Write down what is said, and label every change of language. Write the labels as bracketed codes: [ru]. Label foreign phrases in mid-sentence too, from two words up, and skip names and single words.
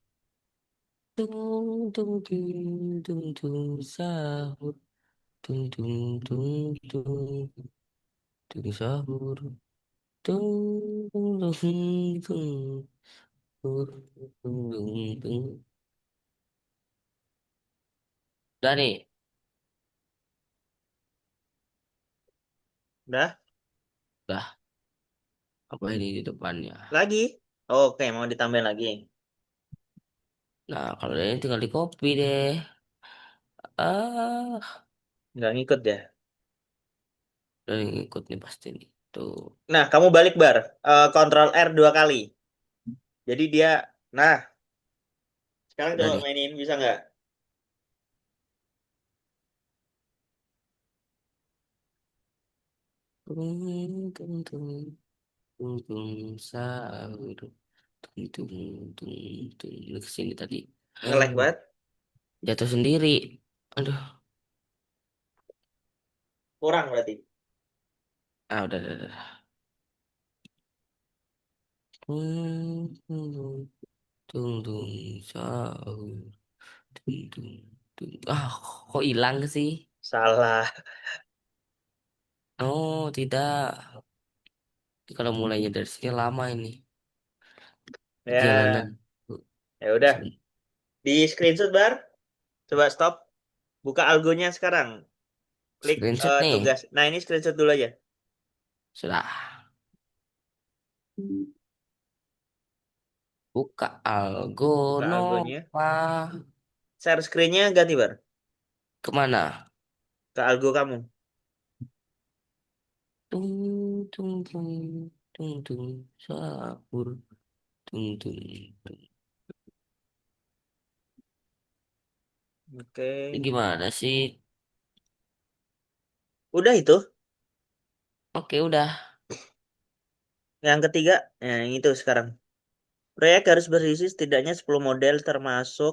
[id] Tung tung tung tung tung sahur. Tung tung tung tung tung sahur. Tung tung tung tung tung tung tung. Udah nih. udah. Udah. Apa ini di depannya? Lagi. Oke, mau ditambahin lagi. Nah, kalau ini tinggal di copy deh. Ah, Nggak ngikut ya. udah ngikut nih pasti nih. Tuh. Nah, kamu balik bar. Kontrol R dua kali. Jadi dia, nah, sekarang Udah coba nih. mainin, bisa nggak? Tung tung tung tung tung sahur. Tung tung tung tung. Ini kesini tadi. Nge-lag banget. Jatuh sendiri. Aduh. Kurang berarti. Udah. Tung tung tung tung sahur. Tung tung tung. Kok hilang sih? Salah. Oh, tidak. Kalau mulainya dari sini lama ini. Perjalanan. Ya, ya udah. Di screenshot bar. Coba stop. Buka algonya sekarang. Klik Screenshot nih. tugas. Nah, ini screenshot dulu aja. Sudah. Buka Algo Buka algonya. Nova. [en] Share screennya [id] ganti bar. Kemana? Ke algo kamu. Tung tung tung tung tung sahur. Tung tung tung. Ini Oke. gimana sih? Udah itu. Oke, udah. Yang ketiga, yang itu sekarang. Proyek harus berisi setidaknya 10 model termasuk